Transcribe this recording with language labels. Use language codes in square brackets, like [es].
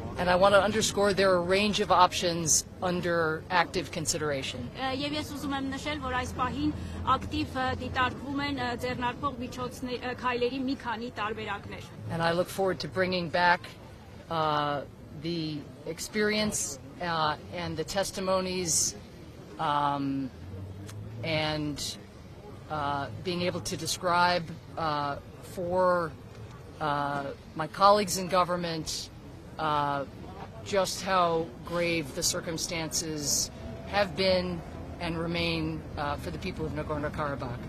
[en] And I want to underscore there are a range of options under active consideration. [hy] Եվ ես ուզում եմ նշել, որ այս պահին ակտիվ դիտարկվում են ձեռնարկվող միջոցներ քայլերի մի քանի տարբերակներ։ [en] And I look forward to bringing back the experience and the testimonies and being able to describe for my colleagues in government just how grave the circumstances have been and remain for the people of Nagorno-Karabakh.